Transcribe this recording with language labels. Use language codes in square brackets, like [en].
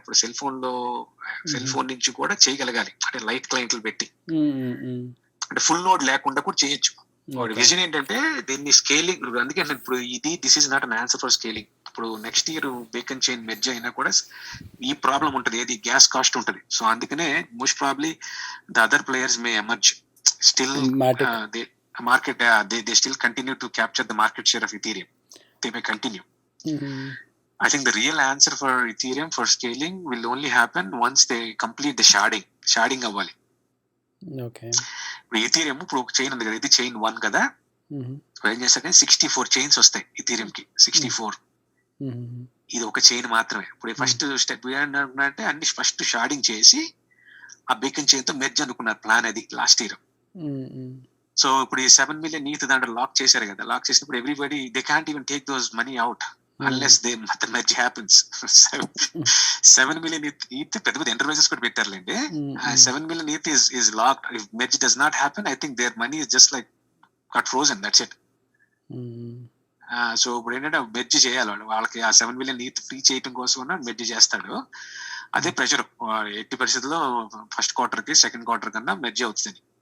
[te] ఇప్పుడు cell phone నుంచి కూడా చేయగలగాలి, అంటే లైట్ క్లయింట్లు పెట్టి, అంటే ఫుల్ లోడ్ లేకుండా కూడా చేయొచ్చు. వాడి విజన్ ఏంటంటే దీన్ని స్కేలింగ్. అందుకే ఇప్పుడు [en] This is not an answer for scaling. [te] ఇప్పుడు next year bacon chain merge అయినా కూడా ఈ ప్రాబ్లం ఉంటుంది, ఏది గ్యాస్ కాస్ట్ ఉంటుంది. [en] So అందుకనే most probably the other players may emerge. Still market, they still continue to capture the market share of Ethereum. They may continue. I think the real answer for Ethereum for scaling will only happen once they complete the sharding అవ్వాలి. Okay. [te] ఇప్పుడు Ethereum ఇప్పుడు ఒక chain ఉంది కదా, ఇది chain 1 కదా, ఏం చేస్తారంటే 64 చైన్స్ వస్తాయి Ethereum కి. 64 ఇది ఒక చైన్ మాత్రమే. ఇప్పుడు ఫస్ట్ స్టెప్ ఏంటంటే అన్ని ఫస్ట్ షార్డింగ్ చేసి ఆ బీకన్ చైన్ తో మెర్జ్ అనుకున్నారు ప్లాన్, అది లాస్ట్ ఇయర్. సో ఇప్పుడు ఈ 7 million ETH దాంట్లో లాక్ చేశారు కదా, లాక్ చేసినప్పుడు [en] Everybody they can't even take those money out unless the merge happens. [te] 7 million ETH పెద్ద పెద్ద ఎంటర్ప్రైజెస్ కూడా పెట్టారులేండి. [en] 7 million ETH is locked. If merge does not happen, I think their money is just like got frozen. That's it. [te] So ఇప్పుడు ఏంటంటే merge చేయాలి వాళ్ళకి. ఆ 7 million ETH free చేయడం కోసం మెర్జ్ చేస్తాడు. అదే ప్రెషర్ ఎట్టి పరిస్థితుల్లో ఫస్ట్ క్వార్టర్ కి సెకండ్ క్వార్టర్ కన్నా మెర్జ్ అవుతుంది.